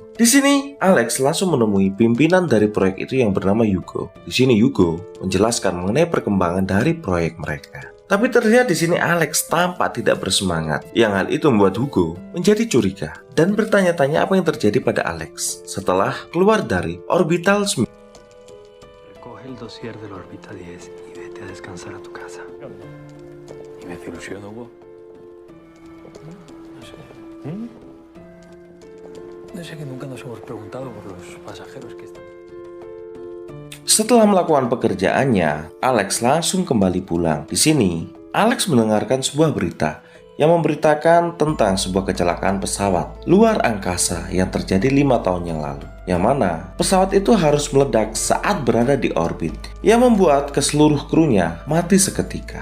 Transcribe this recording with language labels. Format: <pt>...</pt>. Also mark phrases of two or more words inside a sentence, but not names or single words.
<id>Di sini, Alex langsung menemui pimpinan dari proyek itu yang bernama Hugo. Di sini Hugo menjelaskan mengenai perkembangan dari proyek mereka. Tapi terlihat di sini Alex tampak tidak bersemangat. Yang hal itu membuat Hugo menjadi curiga dan bertanya-tanya apa yang terjadi pada Alex setelah keluar dari orbital.</id> <es>El dossier del Orbita 10 y vete a descansar a tu casa. ¿Y me hace ilusión, Hugo? No sé. No sé, que nunca nos hemos preguntado por los pasajeros que están.</es> <id>Setelah melakukan pekerjaannya, Alex langsung kembali pulang. Di sini, Alex mendengarkan sebuah berita yang memberitakan tentang sebuah kecelakaan pesawat luar angkasa yang terjadi 5 tahun yang lalu. Yang mana pesawat itu harus meledak saat berada di orbit, yang membuat keseluruh krunya mati seketika.</id>